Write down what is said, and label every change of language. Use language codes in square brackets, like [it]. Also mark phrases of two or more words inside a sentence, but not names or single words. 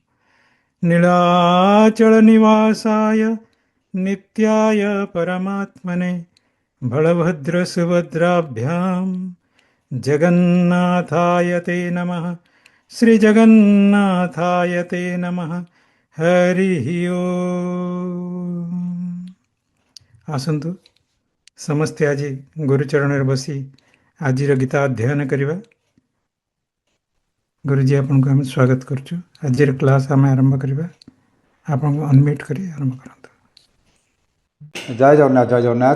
[sa] नीलाचलनिवासाय नित्याय परमात्मने बलभद्रसुभद्राभ्यां जगन्नाथाय ते नमः। श्रीजगन्नाथाय ते नमः। हरिः ॐ। [or] आसन्तु ସମସ୍ତେ ଆଜି ଗୁରୁଚରଣରେ ବସି ଆଜିର ଗୀତା ଅଧ୍ୟୟନ କରିବା। ଗୁରୁଜୀ ଆପଣଙ୍କୁ ଆମେ ସ୍ୱାଗତ କରୁଛୁ। ଆଜିର କ୍ଲାସ୍ ଆମେ ଆରମ୍ଭ କରିବା। ଆପଣଙ୍କୁ ଅନମ୍ୟୁଟ୍ କରି ଆରମ୍ଭ କରନ୍ତୁ। ଜୟ ଜଗନ୍ନାଥ ଜୟ ଜଗନ୍ନାଥ।